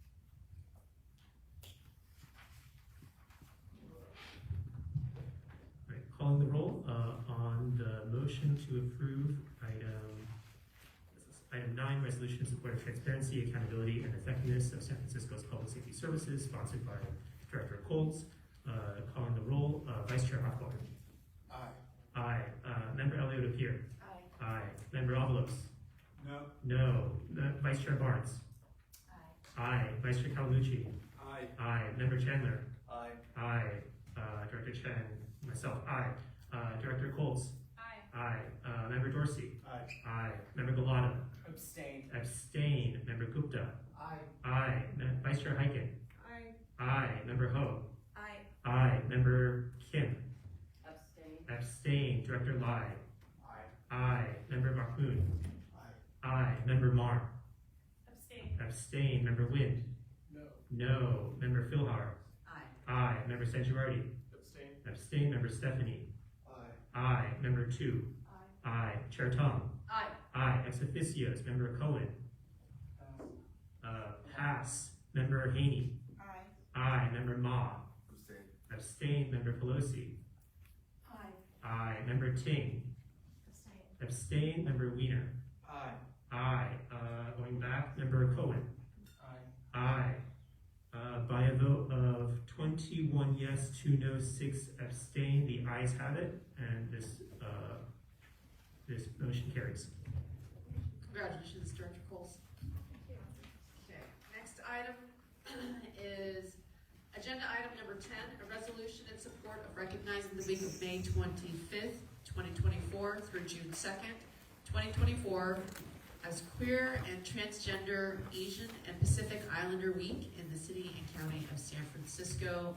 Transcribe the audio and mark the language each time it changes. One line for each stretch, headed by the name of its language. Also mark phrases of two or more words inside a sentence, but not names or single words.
English: Right, calling the roll on the motion to approve item Item 9, resolution in support of transparency, accountability, and effectiveness of San Francisco's public safety services, sponsored by Director Colts. Calling the roll, Vice Chair Hawthorne. Aye. Aye. Member Elliott Appear. Aye. Aye. Member Avalos. No. No. Vice Chair Barnes. Aye. Aye. Vice Chair Calamucci. Aye. Aye. Member Chandler. Aye. Aye. Director Chen. Myself. Aye. Director Colts. Aye. Aye. Member Dorsey. Aye. Aye. Member Gulata. Abstain. Abstain. Member Gupta. Aye. Aye. Vice Chair Hyken. Aye. Aye. Member Ho. Aye. Aye. Member Kim. Abstain. Abstain. Director Lai. Aye. Aye. Member Mahmood. Aye. Aye. Member Mar. Abstain. Abstain. Member Wind. No. No. Member Philhar. Aye. Aye. Member Sangiardi. Abstain. Abstain. Member Stephanie. Aye. Aye. Member 2. Aye. Aye. Chair Tom. Aye. Aye. Ex officios. Member Cohen. Pass. Member Haney. Aye. Aye. Member Ma. Abstain. Abstain. Member Pelosi. Aye. Aye. Member Ting. Abstain. Abstain. Member Wiener. Aye. Aye. Going back. Member Cohen. Aye. Aye. By a vote of 21 yes, 2 no, 6 abstain, the ayes have it, and this motion carries. Congratulations, Director Coles. Okay, next item is agenda item number 10, a resolution in support of recognizing the week of May 25th, 2024 through June 2nd, 2024 as Queer and Transgender Asian and Pacific Islander Week in the city and county of San Francisco.